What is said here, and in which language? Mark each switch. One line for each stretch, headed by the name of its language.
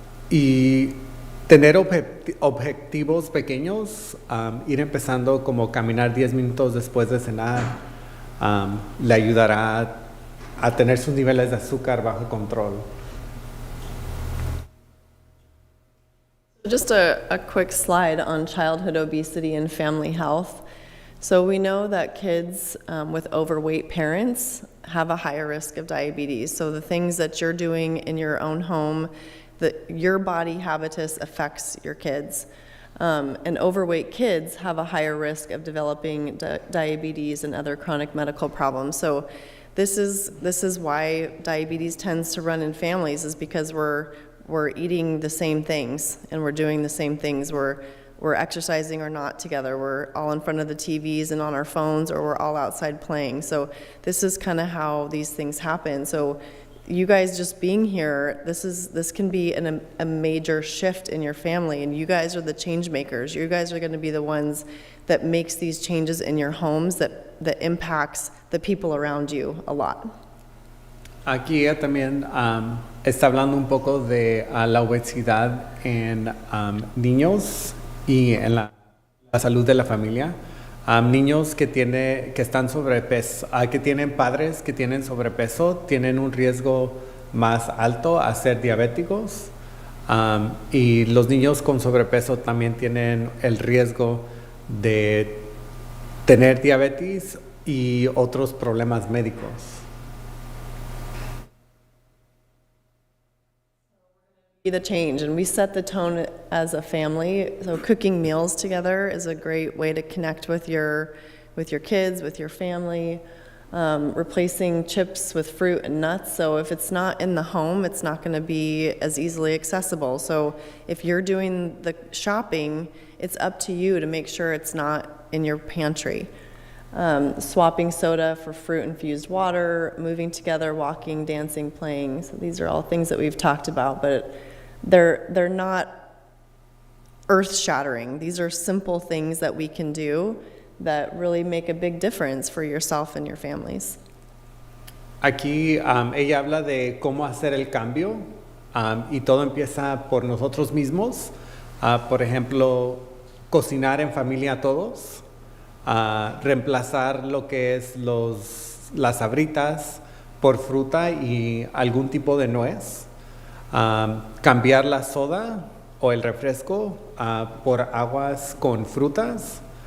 Spanish: Y tener objetivos pequeños, ir empezando como caminar 10 minutos después de cenar, le ayudará a tener sus niveles de azúcar bajo control.
English: Just a quick slide on childhood obesity and family health. So we know that kids with overweight parents have a higher risk of diabetes. So the things that you're doing in your own home, your body habitus affects your kids. And overweight kids have a higher risk of developing diabetes and other chronic medical problems. So this is why diabetes tends to run in families, is because we're eating the same things and we're doing the same things. We're exercising or not together. We're all in front of the TVs and on our phones, or we're all outside playing. So this is kind of how these things happen. So you guys just being here, this can be a major shift in your family, and you guys are the change makers. You guys are going to be the ones that makes these changes in your homes that impacts the people around you a lot.
Spanish: Aquí ella también está hablando un poco de la obesidad en niños y en la salud de la familia. Niños que están sobrepeso, que tienen padres que tienen sobrepeso, tienen un riesgo más alto a ser diabéticos. Y los niños con sobrepeso también tienen el riesgo de tener diabetes y otros problemas médicos.
English: Be the change, and we set the tone as a family. So cooking meals together is a great way to connect with your kids, with your family. Replacing chips with fruit and nuts. So if it's not in the home, it's not going to be as easily accessible. So if you're doing the shopping, it's up to you to make sure it's not in your pantry. Swapping soda for fruit-infused water, moving together, walking, dancing, playing. So these are all things that we've talked about, but they're not earth-shattering. These are simple things that we can do that really make a big difference for yourself and your families.
Spanish: Aquí ella habla de cómo hacer el cambio y todo empieza por nosotros mismos. Por ejemplo, cocinar en familia todos, reemplazar lo que es las sabritas por fruta y algún tipo de nuez, cambiar la soda o el refresco por aguas con frutas.